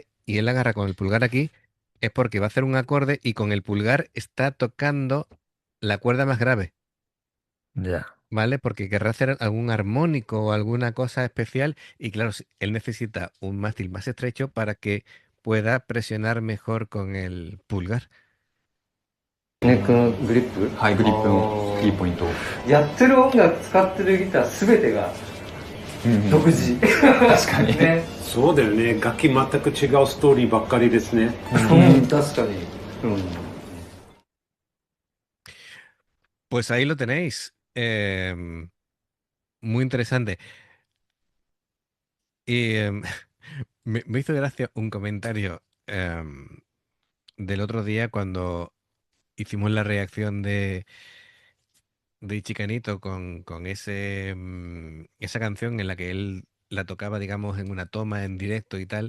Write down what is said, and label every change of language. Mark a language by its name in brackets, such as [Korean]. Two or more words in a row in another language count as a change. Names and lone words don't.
[Spanish] Y él agarra con el pulgar aquí, es porque va a hacer un acorde y con el pulgar está tocando la cuerda más grave. Ya. ¿Vale? Porque querrá hacer algún armónico o alguna cosa especial y claro, él necesita un mástil más estrecho para que pueda presionar mejor con el pulgar. [Japanese] ネックのグリップ。はい、グリップのいいポイントを。やってる音楽使ってるギター全てが独自。確かに。ね。そうだよね。楽器全く違うストーリーばっかりですね。うん、確かに。うん。 [Spanish] Pues ahí lo tenéis. Muy interesante. Y me hizo gracia un comentario del otro día cuando hicimos la reacción de Chicanito con esa canción en la que él la tocaba, digamos, en una toma en directo y tal.